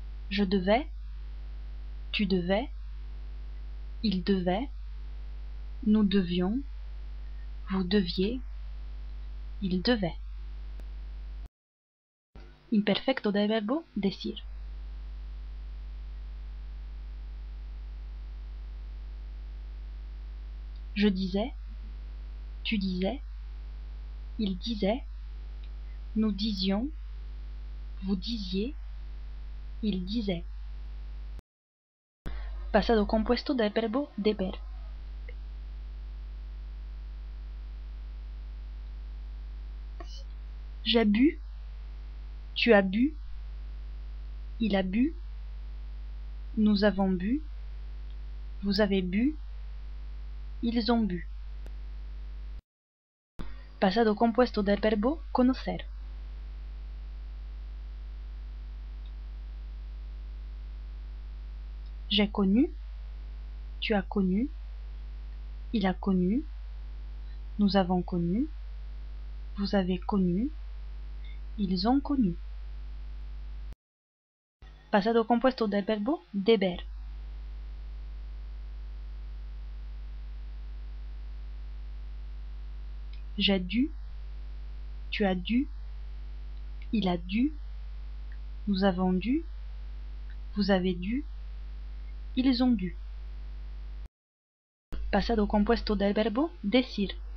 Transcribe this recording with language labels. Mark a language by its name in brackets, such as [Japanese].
[French] Je devais, tu devais, il devait, nous devions, vous deviez, il devait. [Spanish] Imperfecto del verbo decir. [French] Je disais, tu disais, il disait, nous disions, vous disiez, il disait. [Spanish] Pasado compuesto del verbo deber. [French] J'ai bu, tu as bu, il a bu, nous avons bu, vous avez bu, ils ont bu. [Spanish] Pasado compuesto del verbo conocer. [French] J'ai connu, tu as connu, il a connu, nous avons connu, vous avez connu, ils ont connu. [Spanish] Pasado compuesto del verbo deber. [French] J'ai dû, tu as dû, il a dû, nous avons dû, vous avez dû, ils ont dû. [Spanish] Pasado compuesto del verbo decir.